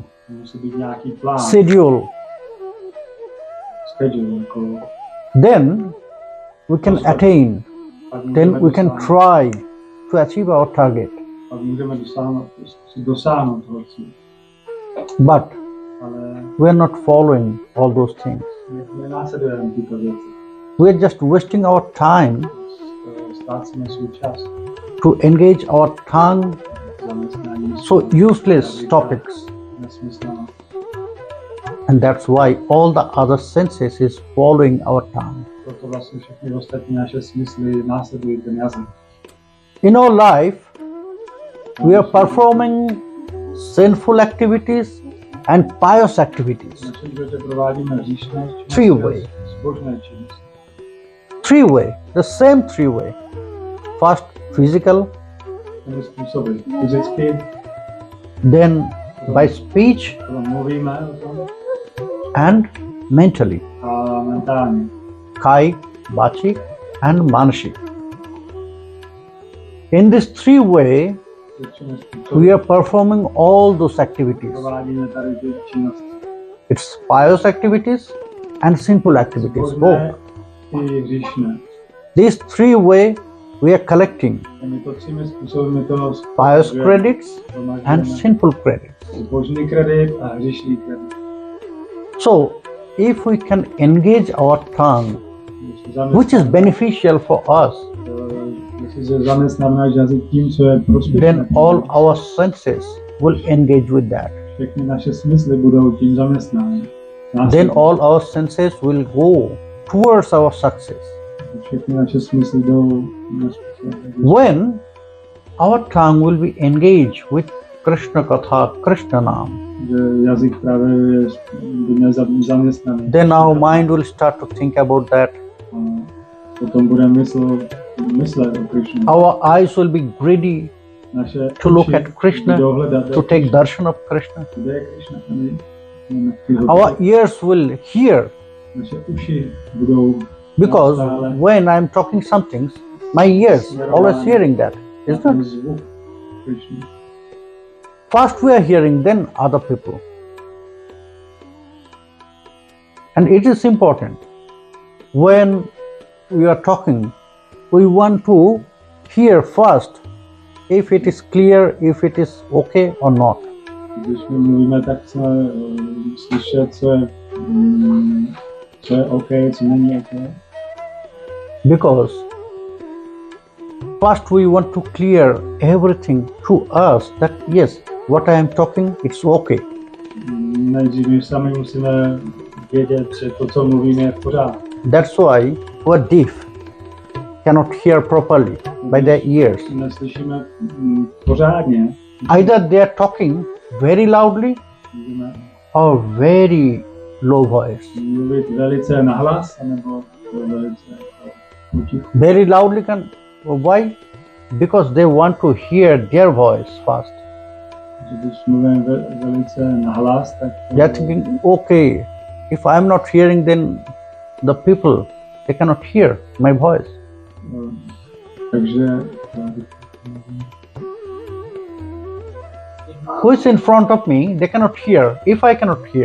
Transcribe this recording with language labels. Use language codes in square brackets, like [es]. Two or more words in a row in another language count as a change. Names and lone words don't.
[cs] Musí být nějaký plán. Schedule. Schedule, jako. [en] Then we can attain. Then we can try to achieve our target. [cs] Pak můžeme dosáhnout toho cíle. [en] But [cs] ale [en] we are not following all those things. [cs] nenásledujeme tyto věci. [en] We are just wasting our time [cs] Ztrácíme svůj čas. [en] to engage our tongue [cs] Zaměstnání [en] so useless topics. [cs] nesmyslná. [en] And that's why all the other senses is following our tongue. [cs] Proto vlastně všechny ostatní naše smysly následují ten jazyk. [en] In our life, we are performing sinful activities and pious activities. [cs] V našem životě provádíme hříšné [en] Three way. [cs] zbožné činnosti. [en] Three way, the same three way. First physical, [cs] Těmi způsoby. Fyzicky, [en] then by speech [cs] potom mluvíme o tom, [en] and mentally. [cs] a mentálně. [en] Kai, Bachi and Manasi. In this three way, [cs] Těmi způsoby [en] we are performing all those activities. [cs] provádíme tady ty činnosti. [en] It's pious activities and sinful activities, [cs] Zbožné [en] both. [cs] i hříšné. [en] These three way we are collecting [cs] Těmito třemi způsoby my to [en] pious credits and [cs] shromažďujeme. [en] sinful credits. [cs] Zbožný kredit a hříšný kredit. [en] So, if we can engage our tongue, which is beneficial for us, [cs] Jestli se zaměstnáme náš jazyk tím, co je prospěšné, [en] then all our senses will engage with that. [cs] všechny naše smysly budou tím zaměstnány. [en] Then all our senses will go towards our success. [cs] Všechny naše smysly jdou [en] When our tongue will be engaged with Krishna Katha, Krishna Nam, [cs] že jazyk právě je zaměstnaný. [en] then our mind will start to think about that. [cs] A potom bude myslet o Krishnu. [en] Our eyes will be greedy [cs] Naše [en] to look [cs] uši [en] at Krishna, [cs] budou hledat, [en] to take darshan of Krishna. [cs] kde je Krishna. Tam [en] Our ears will hear, [cs] naše uši budou [en] because when I'm talking some things, my ears always hearing that. Is [cs] ten [en] that? [cs] zvuk Krishny. [en] First we are hearing, then other people. And it is important. When we are talking, we want to hear first if it is clear, if it is okay or not. [cs] Když my mluvíme, tak chceme slyšet, co je OK, co není OK. [en] Because first we want to clear everything to us that yes, what I am talking, it's okay. [cs] Nejdřív my sami musíme vědět, že to, co mluvíme, je v pořádku. [en] That's why who are deaf cannot hear properly by their ears. [cs] Neslyšíme pořádně. [en] Either they are talking very loudly [cs] Můžeme [en] or very low voice. [cs] mluvit velice nahlas, anebo velice utichu. [en] Very loudly can, why? Because they want to hear their voice first. [cs] Když mluvíme velice nahlas, tak [en] They are thinking, okay, if I am not hearing, then the people, they cannot hear my voice. [cs] takže [en] Who is in front of me, they cannot hear if I cannot hear.